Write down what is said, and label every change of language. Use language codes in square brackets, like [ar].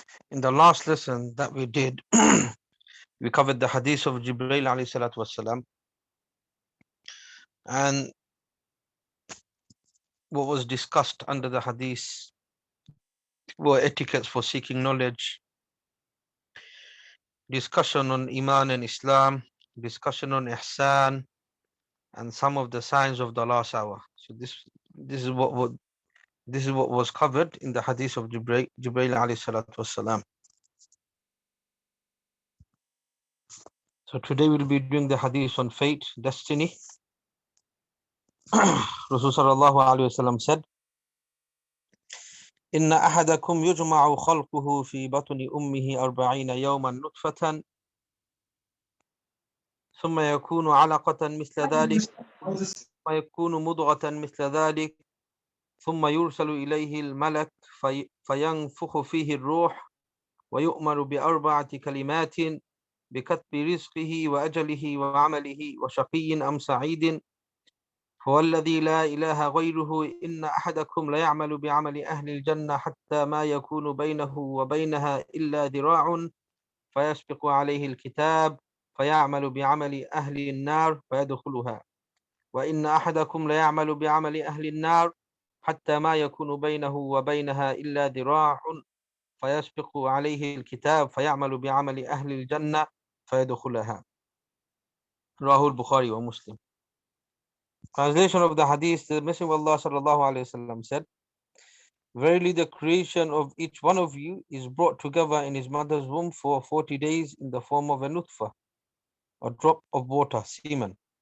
[en] In the last lesson that we did, we covered the hadith of Jibreel alayhi salatu wassalam, and what was discussed under the hadith were etiquettes for seeking knowledge, discussion on Iman and Islam, discussion on Ihsan, and some of the signs of the last hour. So this is what was covered in the hadith of Jibreel alayhi salatu wassalam. So today we'll be doing the hadith on fate, destiny. [ar] Rasul sallallahu alayhi wasallam said, "Inna ahadakum yujma'u khalquhu fi batni ummihi 40 yawman nutfatan, ثم يكون علقة مثل ذلك, ثم يكون مضغة مثل ذلك, ثم يرسل إليه الملك فينفخ فيه الروح ويؤمر ب4 كلمات بكتب رزقه وأجله وعمله وشقي أم سعيد فوالذي لا إله غيره إن أحدكم ليعمل بعمل أهل الجنة حتى ما يكون بينه وبينها إلا ذراع فيسبق عليه الكتاب فيعمل بعمل أهل النار فيدخلها وإن أحدكم ليعمل بعمل أهل النار حتى ما يكون بينه وبينها إلا ذراع فيسبق عليه الكتاب فيعمل بعمل أهل الجنة فيدخلها." رواه البخاري ومسلم. [en] Translation of the hadith: the Messenger of Allah sallallahu alaihi wasallam said, "Verily the creation of each one of you is brought together in his mother's womb for 40 days in the form of a nutfa, a drop of water, semen.